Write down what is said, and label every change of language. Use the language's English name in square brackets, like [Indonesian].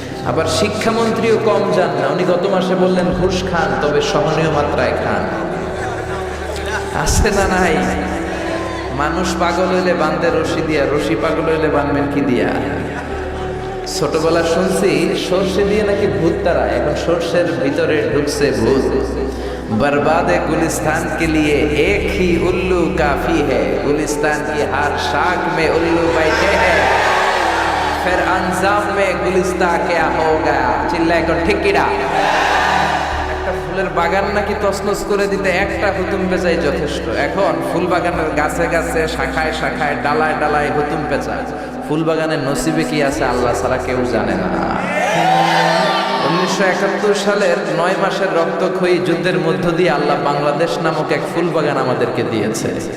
[Bangla] আবার শিক্ষামন্ত্রীও কম যান না, উনি গত মাসে বললেন ঘুষ খান, তবে সহনীয় মাত্রায় খান। আছে না নাই? মানুষ পাগল হইলে বাঁধে রশি দিয়া, রশি পাগল হইলে বাঁধবেন কি দিয়া? ছোটবেলা শুনছি সর্ষে দিয়ে নাকি ভূত তারা, এখন সর্ষের ভিতরে ঢুকছে ভূত। [Hindi] बर्बादे गुलिस्तान के लिए एक ही उल्लू काफी है, गुलिस्तान की हर शाख में उल्लू बैठे हैं, फिर अंजाम में गुलिस्ता क्या होगा? चिल्लाए को ठिकिरा। [Bangla] একটা ফুলের বাগান নাকি তছনছ করে দিতে একটা হুতুম পেঁচাই যথেষ্ট। এখন ফুল বাগানের গাছে গাছে, শাখায় শাখায়, ডালায় ডালায় হুতুম পেঁচা। ফুল বাগানের নসিবে কি আছে আল্লাহ ছাড়া কেউ জানে না। 1971 সালের 9 মাসের রক্তক্ষয়ী যুদ্ধের মধ্য দিয়ে আল্লাহ বাংলাদেশ নামক এক ফুল বাগান আমাদেরকে দিয়েছে।